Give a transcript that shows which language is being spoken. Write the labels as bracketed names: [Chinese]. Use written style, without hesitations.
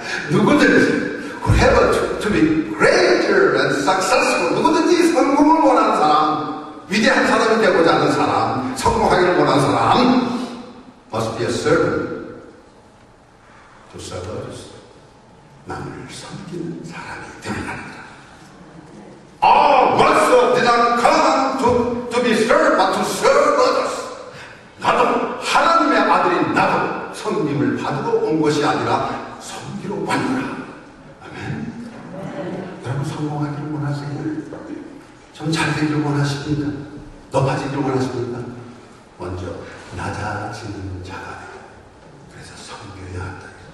[Korean] 누구든지 [English] whoever to be greater and successful, [Korean] 누구든지 성공을 원하는 사람, 위대한 사람이 되고자 하는 사람, 성공하기를 원하는 사람 [English] must be a servant to serve others. [Korean] 남을 섬기는 사람이 되어야 합니다. [English] All also did not come to be served, but to serve others. [Korean] 나도 하나님의 아들인 나도 성님을 받으러 온 것이 아니라 섬기러 왔노라. 아멘. 여러분 성공하기를 원하세요? 좀 잘되기를 원하십니까? 높아지기를 원하십니까? 먼저 낮아지는 자가 되고 그래서 섬겨야 한다.